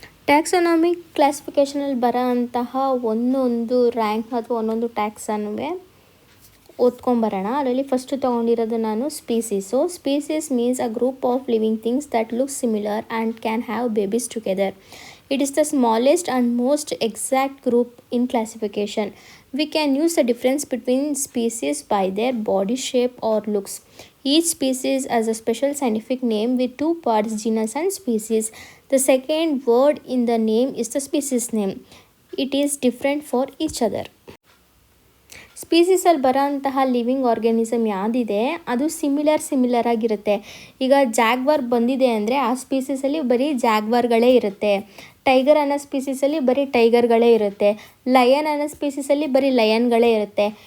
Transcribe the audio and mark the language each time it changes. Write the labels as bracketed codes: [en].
[kn] ಟ್ಯಾಕ್ಸಾನಮಿಕ್ ಕ್ಲಾಸಿಫಿಕೇಷನಲ್ಲಿ ಬರೋ ಅಂತಹ ಒಂದೊಂದು ರ್ಯಾಂಕ್ ಅಥವಾ ಒಂದೊಂದು ಟ್ಯಾಕ್ಸನ್ನು ಓದ್ಕೊಂಬರೋಣ. ಅದರಲ್ಲಿ ಫಸ್ಟ್ ತೊಗೊಂಡಿರೋದು ನಾನು species. [en] Species means a group of living things that look similar and can have babies together. It is the smallest and most exact group in classification. We can use the difference between species by their body shape or looks. Each species has a special scientific name with two parts, genus and species. The second word in the name is the species name. It is different for each other. [kn] ಸ್ಪೀಸೀಸಲ್ಲಿ ಬರೋಂತಹ living organism ಯಾವುದಿದೆ ಅದು similar ಆಗಿರುತ್ತೆ. ಈಗ Jaguar ಬಂದಿದೆ ಅಂದರೆ ಆ ಸ್ಪೀಸೀಸಲ್ಲಿ ಬರೀ ಜಾಗ್ವಾರ್ಗಳೇ ಇರುತ್ತೆ. Tiger ಅನ್ನೋ ಸ್ಪೀಸೀಸಲ್ಲಿ ಬರೀ ಟೈಗರ್ಗಳೇ ಇರುತ್ತೆ. ಲಯನ್ ಅನ್ನೋ ಸ್ಪೀಸೀಸಲ್ಲಿ ಬರೀ ಲಯನ್ಗಳೇ ಇರುತ್ತೆ.